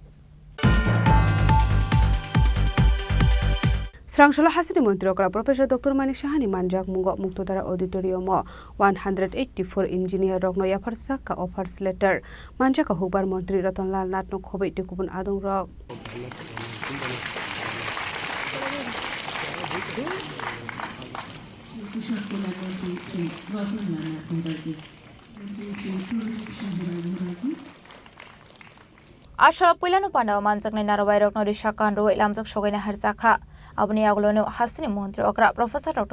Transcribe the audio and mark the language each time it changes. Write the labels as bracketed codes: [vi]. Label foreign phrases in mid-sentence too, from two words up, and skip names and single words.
[trp] স্রাংশলা হাসিনি মন্ত্রী প্রফেসর ডক্টর মানিক সাহানি মানজাক মুগ মুক্তধারা অডিটোরিয়াম 184 ইঞ্জিনিয়ার রগ্ন ইয়াফার সাক্কা [en] offers letter [trp] মানজাকা হুকবার মন্ত্রী রতনলাল নাটন খবই টিকুবুন আদং রক Asal puilanu pandau manjak nai narawai rok nori shakan roi lamjak sogai na harjaka abni aglono hasini mantri okra professor Dr.